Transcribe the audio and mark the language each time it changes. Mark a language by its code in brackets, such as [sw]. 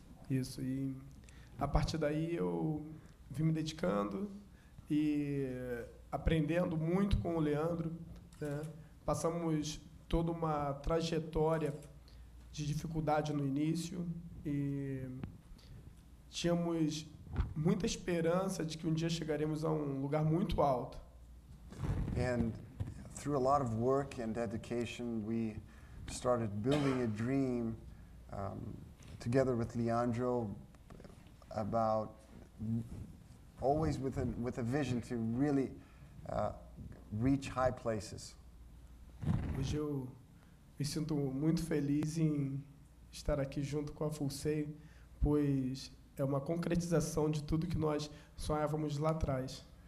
[pt] Isso, e a partir daí eu vim me dedicando e aprendendo muito com o Leandro, né? Passamos toda uma trajetória de dificuldade no início e tínhamos muita esperança de que um dia chegaremos a um lugar muito alto. [en] And through a lot of work and dedication, we started building a dream together with Leandro about always with a vision to really reach high places. [pt] Hoje eu me sinto muito feliz em estar aqui junto com a Full Sail, pois é uma concretização de tudo que nós sonhávamos lá atrás.